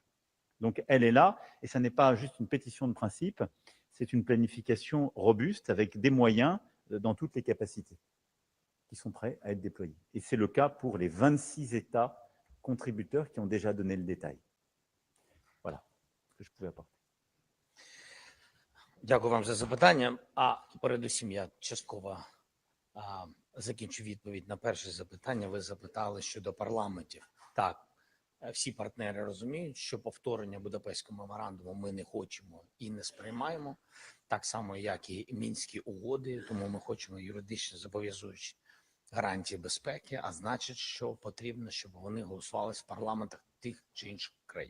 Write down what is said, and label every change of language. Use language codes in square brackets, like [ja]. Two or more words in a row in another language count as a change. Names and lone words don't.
[fr] Donc elle est là, et ça n'est pas juste une pétition de principe, c'est une planification robuste avec des moyens dans toutes les capacités qui sont prêts à être déployés. Et c'est le cas pour les 26 États contributeurs qui ont déjà donné le détail. Voilà ce que je pouvais apporter. [uk] Дякую вам за запитання. А передусім я частково закінчу відповідь на перше запитання. Ви запитали щодо парламентів. Так, всі партнери розуміють, що повторення Будапештського меморандуму ми не хочемо і не сприймаємо, так само, як і Мінські угоди, тому ми хочемо юридично зобов'язуючі гарантії безпеки, а значить, що потрібно, щоб вони голосувалися в парламентах тих чи інших країн.